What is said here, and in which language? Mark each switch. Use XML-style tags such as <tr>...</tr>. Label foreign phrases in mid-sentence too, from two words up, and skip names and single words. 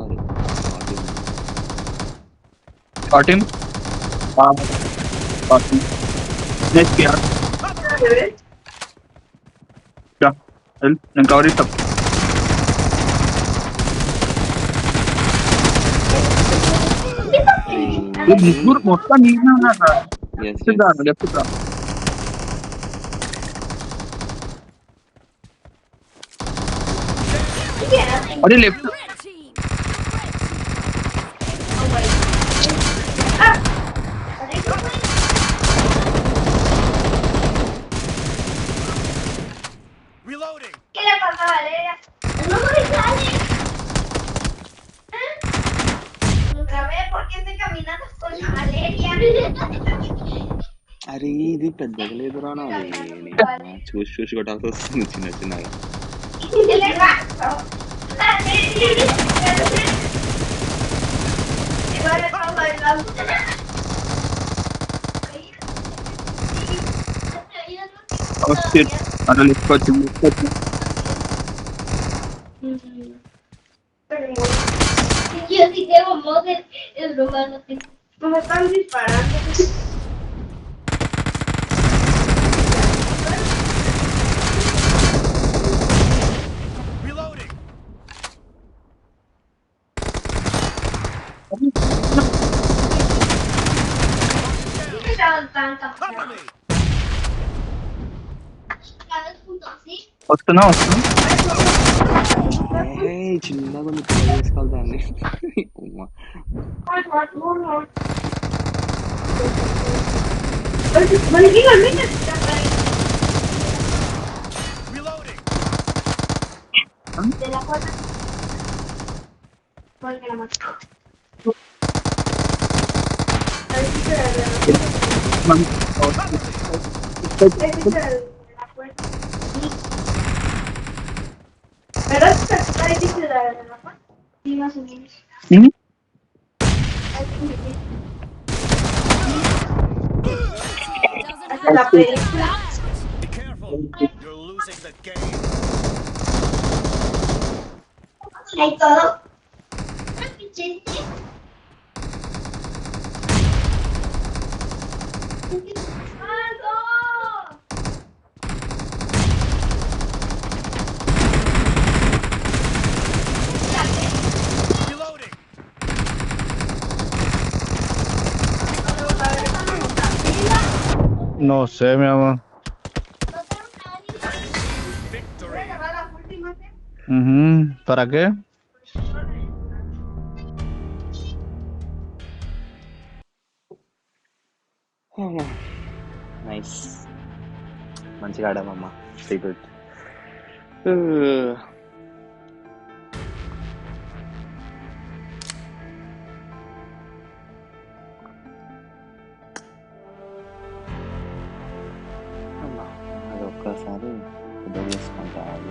<en>Not even. Got him. Got him. Next kill. Cover me. Yeah. Help. Then cover it up.</en> <te>ఈ ముగ్గురు మొత్తం నీనే ఉన్నారా?</te> <en>Yes,</en> <te>లెఫ్ట్ రా,</te> <en>yes.</en> <te>లెఫ్ట్ రా. అరే లెఫ్ట్.</te> <en>Red team. Reloading.</en> <es>¿Qué le pasa a Valeria? No me sale. Otra vez, ¿por qué estoy caminando con la Valeria?</es> <te>అరే ఇది పెద్దగా లేదురా నాది చూసి చూసి కొట్టాల్సి వస్తుంది చిన్న చిన్నగా.</te> <es>¿Qué le pasa? Valeria. Igual le pasa bailando.</es> <en>Oh shit.</en> <te>అరే లెఫ్ట్ వచ్చింది, లెఫ్ట్ వచ్చింది.</te> <es>Yo sí tengo modes, es broma, no tengo. No me están disparando.</es> <en>Reloading.</en> <es>¿Qué estaban tan</es> <en>Cover</en> <es>campeones?</es> <en>me.</en> <es>Cada vez juntos, ¿sí?</es> <te>వస్తున్నా వస్తున్నా. చిన్నగా ఉంది పిల్లలు వేసుకోవాలి దాన్ని. ఉమ్మా.</te> <en>Reloading.</en> <es>De la puerta. Porque la mató. ¿Verdad que está difícil de la puerta? Sí, más o menos.</es> <en>Doesn't</en> <es>Hasta la</es> <en>have</en> <es>película.</es> <en>Be careful. You're losing the game.</en> <es>Hay todo. Chiste. ¡Algo!</es> <en>Reloading.</en> <es>No sé, mi amor.</es> <en>Victory.</en> <es>¿Para qué?</es> <te>నైస్ మంచిగా ఆడామమ్మా.</te> <en>very good.</en> <te>అది ఒక్కసారి పెద్ద చేసుకుంటారు.</te>